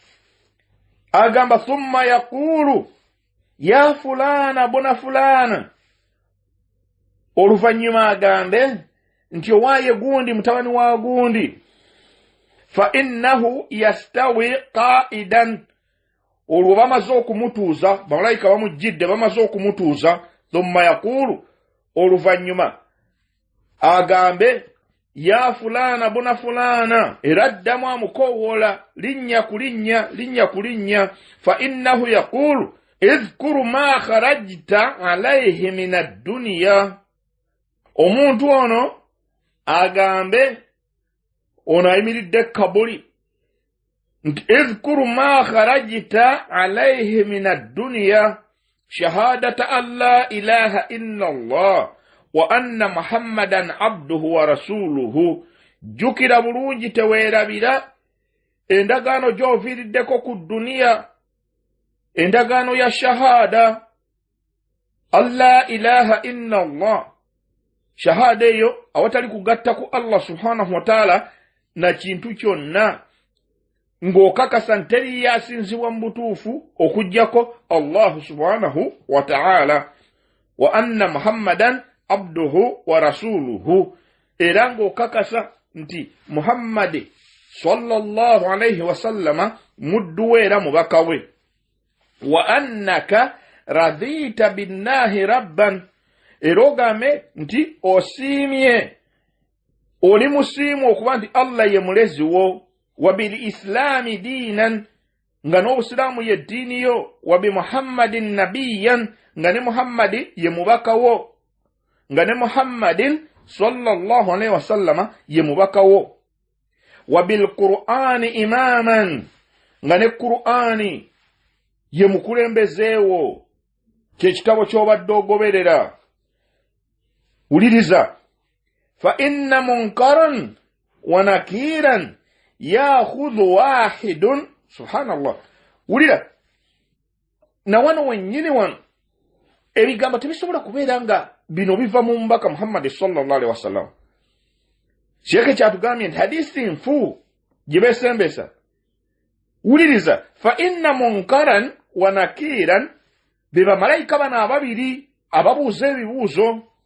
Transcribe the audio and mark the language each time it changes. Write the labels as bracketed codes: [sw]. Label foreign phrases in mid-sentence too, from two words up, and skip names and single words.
[lg] agamba [ar] ثم يقول يا فلان بن فلان [lg] oluvannyuma agambe nti owaaye gundi mutabani wa gundi [ar] فإنه يستوي قاعدا [lg] olwo bamaze okumutuuza bamalayika bamujjidde bamaze okumutuuza [ar] ثم يقول [lg] oluvannyuma agambe [ar] يا فلان بن فلان [lg] era addamu amukowoola linnya ku linnya [ar] فإنه يقول اذكر ما خرجت عليه من الدنيا [lg] omuntu ono agambe ono ayimiridde kabuli nti [ar] اذكر ما خرجت عليه من الدنيا شهادة أن لا إله إلا الله وأن محمدا عبده ورسوله [lg] jukira bulungi teweerabira endagaano gy'oviiriddeko ku duniya endagaano ya shahada [ar] أن لا إله إلا الله [lg] shahada eyo awatali kugatta ku [ar] الله سبحانه وتعالى [lg] na kintu kyonna ng'okakasa nteri yasinzibwa mu butuufu okujjako [ar] الله سبحانه وتعالى وأن محمدا عبده ورسوله [lg] era ng'okakasa nti Muhammad [ar] صلى الله عليه وسلم [lg] muddu we era mubaka we [ar] وأنك رضيت بالله ربا [lg] era ogambe nti osiimye oli musiimu okuba nti Allah ye mulezi wo [ar] وبالإسلام دينا [lg] nga n'obusiraamu ye ddiini yo [ar] وبمحمد نبيا [lg] nga ne Muhammadi ye mubaka wo nga ne Muhammadin [ar] صلى الله عليه وسلم [lg] ye mubaka wo [ar] وبالقرآن إماما [lg] nga ne qur'ani ye mukulembezeewo kyekitabo ky'obadde ogoberera wuliriza [ar] فإن منكرا ونكيرا يأخذ واحد سبحان الله [lg] wulira na wano wennyini wano ebigambo tebisobola kubeera nga bino biva mu mbaka Muhammad [ar] صلى الله عليه وسلم [lg] kyeke kyatugambye nti hadisi nfu gye beesembesa wuliriza [ar] فإن منكرا ونكيرا [lg] be bamalayika bano ababiri ababuuza ebibuuzo